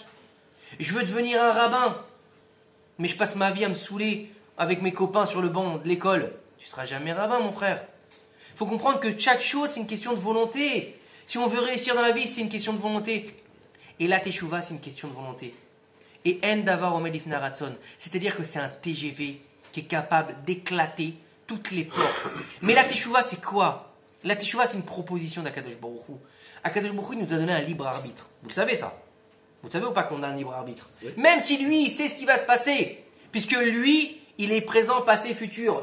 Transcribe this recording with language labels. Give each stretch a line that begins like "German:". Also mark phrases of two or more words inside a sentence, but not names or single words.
French: Je veux devenir un rabbin. Mais je passe ma vie à me saouler avec mes copains sur le banc de l'école. Tu seras jamais rabbin mon frère. Il faut comprendre que chaque chose c'est une question de volonté. Si on veut réussir dans la vie c'est une question de volonté. Et la teshuva c'est une question de volonté.
Hebrew: ואין דבר עומד לפני רצון,
French: c'est-à-dire que c'est un TGV qui est capable d'éclater toutes les portes. Mais la teshuva c'est quoi? La teshuva c'est une proposition d'
Hebrew: הקדוש ברוך הוא. הקדוש ברוך הוא
French: nous a donné un libre arbitre. Vous le savez ça? Vous savez ou pas qu'on a un libre arbitre? Oui. Même si lui, il sait ce qui va se passer. Puisque lui, il est présent, passé, futur.